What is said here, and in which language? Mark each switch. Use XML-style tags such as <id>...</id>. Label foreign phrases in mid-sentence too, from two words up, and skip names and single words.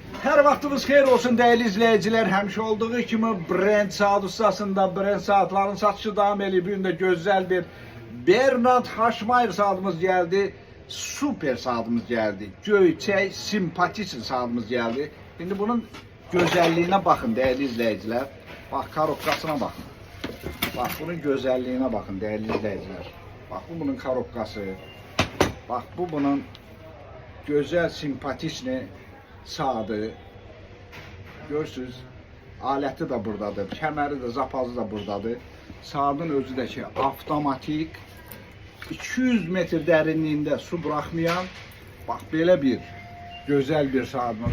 <az>Her vaxtınız xeyir olsun</az> <tr>değerli izleyiciler.</tr> <az>Həmişə olduğu kimi Brent Saat ustasında Brent Saatların satışı</az> <tr>davam ediyor. Bugün de güzel bir Bernard Haşmayer saatimiz geldi. Süper saatimiz geldi. Göyçək, simpatik saatimiz geldi. Şimdi bunun güzelliğine bakın değerli izleyiciler. Bak karobkasına bakın. Bak bunun güzelliğine bakın değerli izleyiciler. Bak bu bunun karobkası. Bak bu bunun güzel simpatik saatı.</tr> <az>Görürsünüz, aləti də buradadır, kəməri də, zapazı da buradadır. Saatın özü də ki, avtomatik, 200 metr dərinliyində su buraxmayan, bax belə bir gözəl bir saatımız.</az>